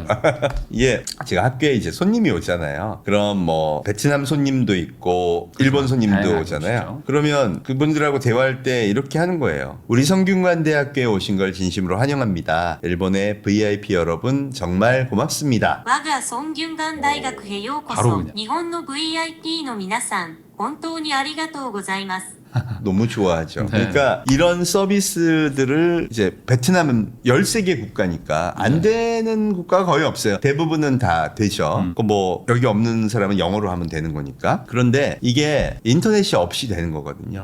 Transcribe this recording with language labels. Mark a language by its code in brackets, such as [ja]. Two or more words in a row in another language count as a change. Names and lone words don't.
[ko] 예, 제가 학교에 이제 손님이 오잖아요. 그럼 뭐 베트남 손님도 있고 일본 손님도 다양하게 오잖아요. 오시죠. 그러면 그분들하고 대화할 때 이렇게 하는 거예요. 우리 성균관대학교에 오신 걸 진심으로 환영합니다. 일본의 VIP 여러분 정말 고맙습니다. [ja] 我が孫牛眼大学へようこそ [ko] 바로 그냥. [ja] 日本の VIP の皆さん本当にありがとうございます [ko] 너무 좋아하죠. 네. 그러니까 이런 서비스들을 이제 베트남은 13개 국가니까 안 되는 국가가 거의 없어요. 대부분은 다 되죠. 뭐 여기 없는 사람은 영어로 하면 되는 거니까. 그런데 이게 인터넷이 없이 되는 거거든요.